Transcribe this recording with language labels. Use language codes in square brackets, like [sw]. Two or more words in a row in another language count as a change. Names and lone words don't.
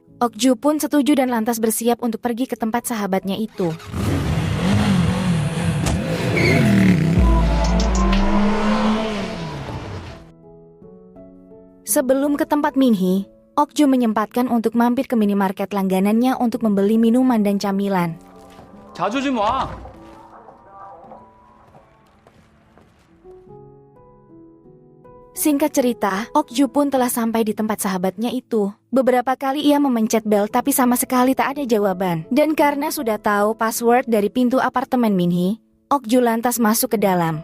[id] Okju pun setuju dan lantas bersiap untuk pergi ke tempat sahabatnya itu. Sebelum ke tempat Minhee, Okju menyempatkan untuk mampir ke minimarket langganannya untuk membeli minuman dan camilan. [ko] 자주 좀 와. [id] Singkat cerita, Okju pun telah sampai di tempat sahabatnya itu. Beberapa kali ia memencet bel tapi sama sekali tak ada jawaban. Dan karena sudah tahu password dari pintu apartemen Minhee, Okju lantas masuk ke dalam.